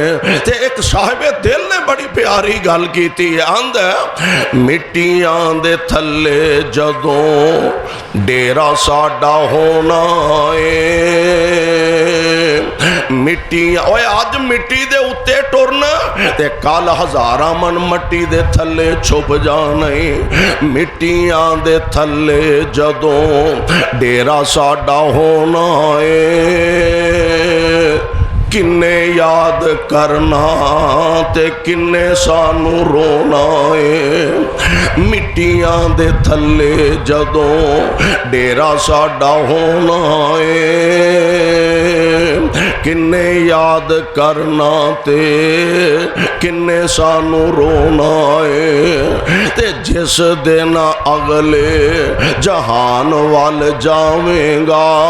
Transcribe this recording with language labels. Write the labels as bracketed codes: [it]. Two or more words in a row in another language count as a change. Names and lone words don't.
[pa] ਤੇ ਇਕ ਸਾਹਿਬੇ ਦਿਲ ਨੇ ਬੜੀ ਪਿਆਰੀ ਗੱਲ ਕੀਤੀ ਹੈ, ਆਂਦਾ ਮਿੱਟੀਆਂ ਦੇ ਥੱਲੇ ਜਦੋਂ ਡੇਰਾ ਸਾਡਾ ਹੋਣਾ ਹੈ, ਮਿੱਟੀਆਂ ਓਏ ਅੱਜ ਮਿੱਟੀ ਦੇ ਉੱਤੇ ਟੁਰਨਾ ਤੇ ਕੱਲ੍ਹ ਹਜ਼ਾਰਾਂ ਮਣ ਮਿੱਟੀ ਦੇ ਥੱਲੇ ਛੁਪ ਜਾਣਾ ਹੈ। ਮਿੱਟੀਆਂ ਦੇ ਥੱਲੇ ਜਦੋਂ ਡੇਰਾ ਸਾਡਾ ਹੋਣਾ ਹੈ, ਕਿੰਨੇ ਯਾਦ ਕਰਨਾ ਤੇ ਕਿੰਨੇ ਸਾਨੂੰ ਰੋਣਾ ਹੈ। ਮਿੱਟੀਆਂ ਦੇ ਥੱਲੇ ਜਦੋਂ ਡੇਰਾ ਸਾਡਾ ਹੋਣਾ ਏ ਕਿੰਨੇ ਯਾਦ ਕਰਨਾ ਤੇ ਕਿੰਨੇ ਸਾਨੂੰ ਰੋਣਾ ਏ ਤੇ ਜਿਸ ਦਿਨ ਅਗਲੇ ਜਹਾਨ ਵੱਲ ਜਾਵੇਂਗਾ